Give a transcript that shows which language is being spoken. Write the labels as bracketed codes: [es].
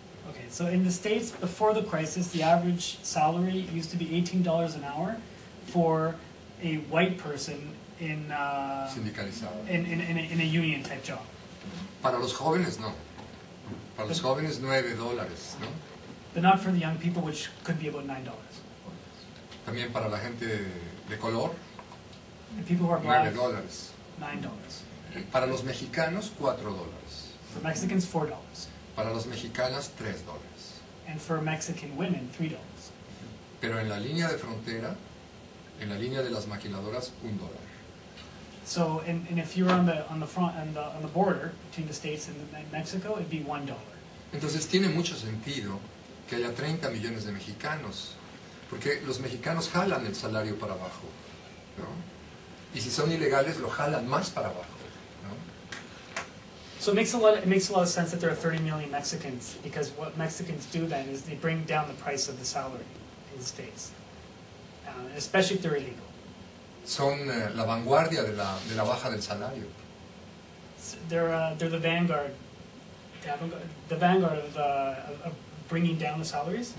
[en] Okay, so in the States, before the crisis, the average salary used to be $18 an hour for a white person in [es] Sindicalizado. [en] in a union type job. [es] Para los jóvenes no. Para los jóvenes $9, ¿no? [en] But not for the young people, which could be about $9. [es] También para la gente de color, [en] And people who are black, [es] $9. [en] $9. [es] Para los mexicanos, $4. [en] For Mexicans, $4. [es] Para las mexicanas, $3. [en] And for Mexican women, $3. [es] Pero en la línea de frontera, en la línea de las maquiladoras, $1. [en] So, and if you were on the front on the border between the States and Mexico, it'd be $1. [es] Entonces tiene mucho sentido que haya 30 millones de mexicanos, porque los mexicanos jalan el salario para abajo, ¿no? Y si son ilegales, lo jalan más para abajo, ¿no? [en] So it makes a lot of sense that there are 30 million Mexicans, because what Mexicans do then is they bring down the price of the salary in the States, especially if they're illegal. [es] Son la vanguardia de la baja del salario. [en] So they're the vanguard, the vanguard of bringing down the salaries.